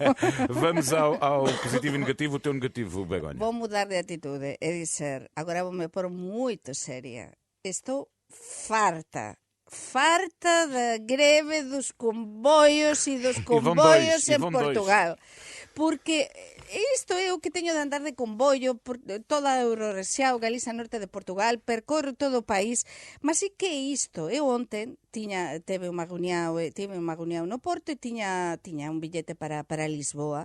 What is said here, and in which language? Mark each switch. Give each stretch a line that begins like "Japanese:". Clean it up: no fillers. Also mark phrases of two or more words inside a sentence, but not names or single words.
Portuguese: Vamos ao positivo e negativo. O teu negativo, Begonha. Vou mudar de atitude e dizer, agora vou-me pôr muito séria. Estou farta da greve dos comboios e dos comboios e
Galician: en
Portuguese: vão dois.
Galician: Portugal. Porque isto é o que teño de andar de comboio por toda a Eurorrexiao, Galiza Norte de Portugal, percorro todo o país, mas e que é isto? Eu ontem tive unha reunión no Porto e tiña un billete para Lisboa.